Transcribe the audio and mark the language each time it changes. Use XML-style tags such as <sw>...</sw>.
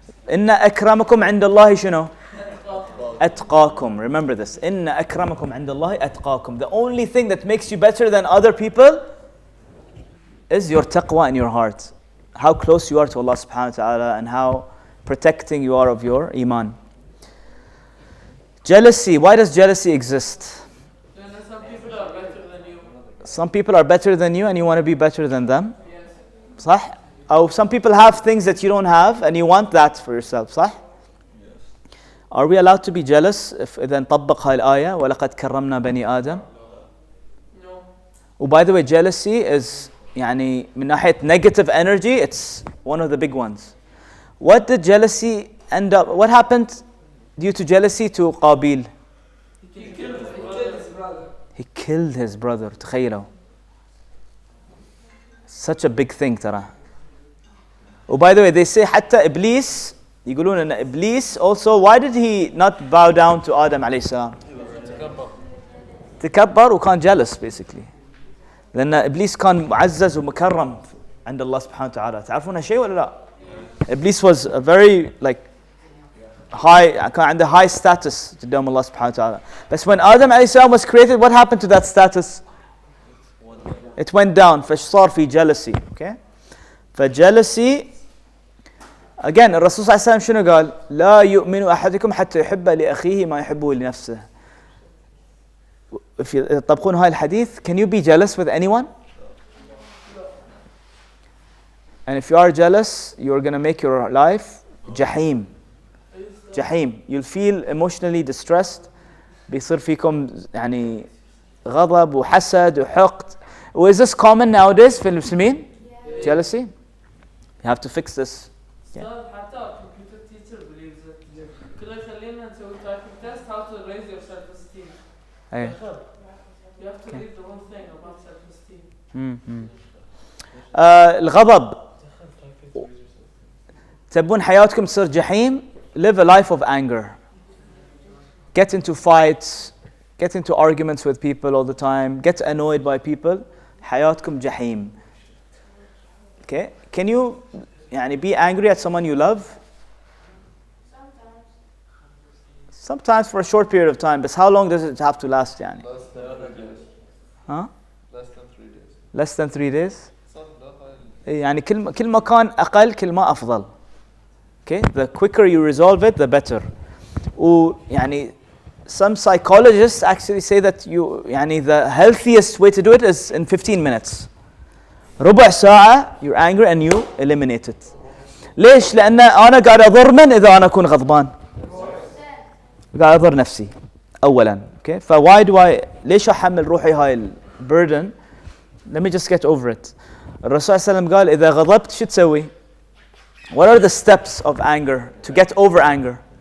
<ar>إن أكرمكم عند الله شنو؟ أتقاكم.</ar> <en>Remember this.</en> <ar>إن أكرمكم عند الله أتقاكم.</ar> <en>The only thing that makes you better than other people is your taqwa in your heart. How close you are to Allah subhanahu wa ta'ala and how protecting you are of your iman. Jealousy. Why does jealousy exist? Some people are better than you. Some people are better than you and you want to be better than them. Yes.</en> <ar>صح?</ar> <en>Or some people have things that you don't have and you want that for yourself.</en> <ar>صح?</ar> <en>Yes. Are we allowed to be jealous if</en> <ar>إذا نطبق هاي الآية ولقد كرمنا بني آدم?</ar> <en>No. Oh, by the way, jealousy is</en> <ar>يعني من ناحية</ar> <en>negative energy, it's one of the big ones. What did jealousy end up? What happened due to jealousy to Qabil? He killed his brother. He killed his brother.</en> <ar>تخيلوا.</ar> <en>Such a big thing</en> <ar>ترى.</ar> <en>Oh, by the way, they say</en> <ar>حتى إبليس, يقولون أن إبليس</ar> <en>also, why did he not bow down to Adam عليه السلام?</en> <ar>تكبر وكان</ar> <en>jealous basically.</en> <ar>لأن إبليس كان معزز ومكرم عند الله سبحانه وتعالى. تعرفون هالشيء ولا لا؟</ar> <en>Iblis was a very high,</en> <ar>كان عنده</ar> <en>high status</en> <ar>قدام الله سبحانه وتعالى.</ar> <en>But when Adam عليه السلام was created, what happened to that status? It went down.</en> <ar>فصار في jealousy.</ar> <en>Okay?</en> <ar>فjealousy, again, الرسول صلى الله عليه وسلم شنو قال؟ لا يؤمن أحدكم حتى يحب لأخيه ما يحبه لنفسه.</ar> <en>If you</en> <ar>تطبقون هاي الحديث,</ar> <en>can you be jealous with anyone? And if you are jealous, you're going to make your life jahim. Jahim. You'll feel emotionally distressed.</en> <ar>بيصير فيكم يعني غضب وحسد وحقد.</ar> <en>Is this common nowadays</en> <ar>في المسلمين?</ar> <en>Jealousy? You have to fix this.</en> <ar>حتى</ar> <en>computer teacher believes it.</en> <ar>كله يخلينا نسوي</ar> <en>typing test how to raise your self-esteem.</en> <ar>أي.</ar> <en>You have to read the whole thing about self-esteem.</en> <ar>الغضب. تبون حياتكم تصير جحيم?</ar> <en>Live a life of anger. Get into fights, get into arguments with people all the time, get annoyed by people.</en> <ar>حياتكم جحيم.</ar> <en>Okay? Can you be angry at someone you love? Sometimes for a short period of time. But how long does it have to last? Less than 3 days. Huh? Less than 3 days. Less than 3 days?</en> <ar>يعني كل ما كان أقل كل ما أفضل.</ar> <en>Okay? The quicker you resolve it, the better.</en> <ar>ويعني</ar> <en>some psychologists actually say that the healthiest way to do it is in 15 minutes.</en> <ar>ربع ساعة</ar> <en>you're angry and you eliminate it.</en> <ar>ليش؟ لأن أنا قاعد أضر من إذا أنا أكون غضبان؟ قاعد أضر نفسي أولاً.</ar> <en>Okay.</en> <ar>ف</ar> <en>why do I</en> <ar>ليش أحمل روحي هاي</ar> <en>burden? Let me just get over it.</en> <ar>الرسول صلى الله عليه وسلم قال إذا غضبت شو تسوي؟</ar> <en>What are the steps of anger to get over anger?</en>